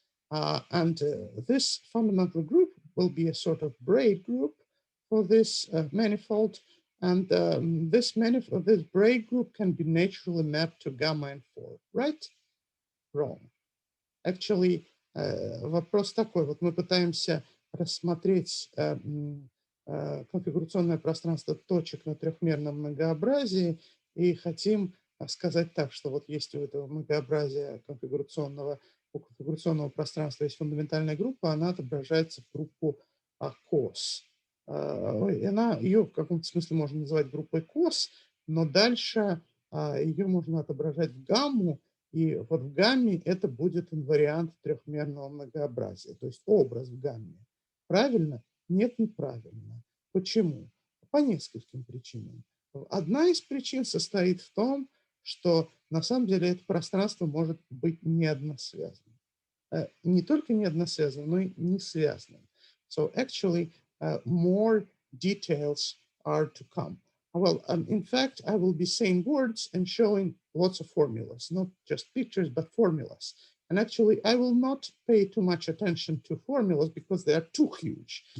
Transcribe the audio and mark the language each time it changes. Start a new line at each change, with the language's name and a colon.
English: And this fundamental group will be a sort of braid group for this manifold. And this braid group can be naturally mapped to gamma and 4, right? Wrong. Actually,
Russian: вопрос такой. Вот мы пытаемся рассмотреть конфигурационное пространство точек на трехмерном многообразии и хотим сказать так, что вот есть у этого многообразия у конфигурационного пространства есть фундаментальная группа, она отображается в группу cos. Ее в каком-то смысле можно называть группой cos, но дальше ее можно отображать в гамму, и вот в гамме это будет инвариант трехмерного многообразия, то есть образ в гамме. Правильно? Нет, неправильно. Почему? По нескольким причинам. Одна из причин состоит в том, что на самом деле это пространство может быть неодносвязанным. Не только неодносвязанным, но и не связанным.
English: So actually, more details are to come. Well, in fact, I will be saying words and showing lots of formulas, not just pictures, but formulas. And actually, I will not pay too much attention to formulas because they are too huge.